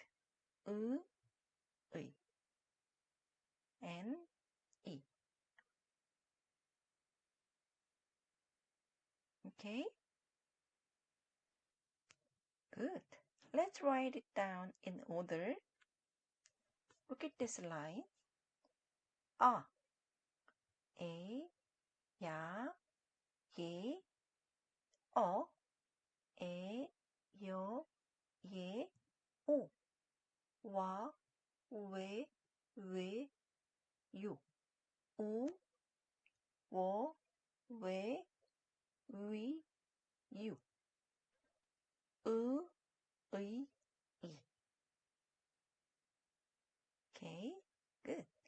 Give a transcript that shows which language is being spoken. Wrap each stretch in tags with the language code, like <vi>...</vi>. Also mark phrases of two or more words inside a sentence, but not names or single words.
<en>Ui, N, E. Okay. Good. Let's write it down in order. Look at this line. A, E, Ya, Ye, O, E, Yo, Ye, O, Wa, We, You. U, Wo, We, You. U, E. Okay, good.</en>